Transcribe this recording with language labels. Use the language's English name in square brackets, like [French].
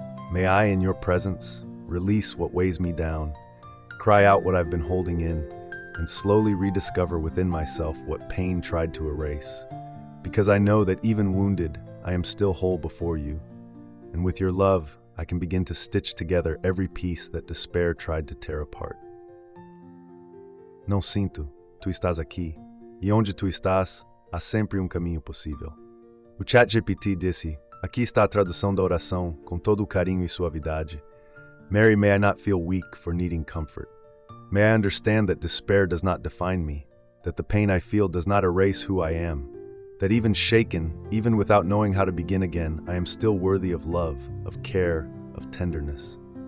[English] May I, in your presence, release what weighs me down, cry out what I've been holding in, and slowly rediscover within myself what pain tried to erase. Because I know that even wounded, I am still whole before you. And with your love, I can begin to stitch together every piece that despair tried to tear apart. [Portuguese] Não sinto, tu estás aqui, e onde tu estás, há sempre caminho possível. O ChatGPT disse, aqui está a tradução da oração, com todo o carinho e suavidade. [English] Mary, may I not feel weak for needing comfort. May I understand that despair does not define me, that the pain I feel does not erase who I am, that even shaken, even without knowing how to begin again, I am still worthy of love, of care, of tenderness.